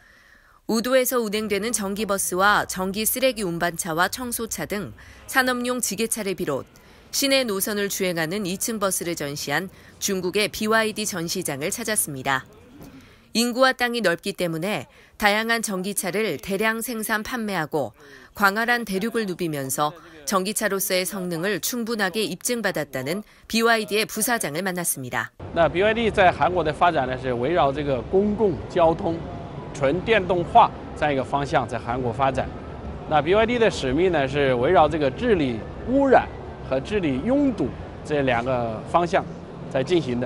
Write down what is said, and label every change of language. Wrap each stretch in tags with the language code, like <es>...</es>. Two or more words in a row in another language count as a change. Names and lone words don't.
<ko>우도에서 운행되는 전기버스와 전기 쓰레기 운반차와 청소차 등 산업용 지게차를 비롯 시내 노선을 주행하는 2층 버스를 전시한 중국의 BYD 전시장을 찾았습니다. 인구와 땅이 넓기 때문에 다양한 전기차를 대량 생산 판매하고 광활한 대륙을 누비면서 전기차로서의 성능을 충분하게 입증받았다는 BYD의 부사장을 만났습니다.</ko> <zh>BYD 在韩国的发展呢是围绕这个公共交通纯电动化这样一个方向在韩国发展。BYD 的使命呢是围绕这个治理污染和治理拥堵这两个方向在进行的。</zh>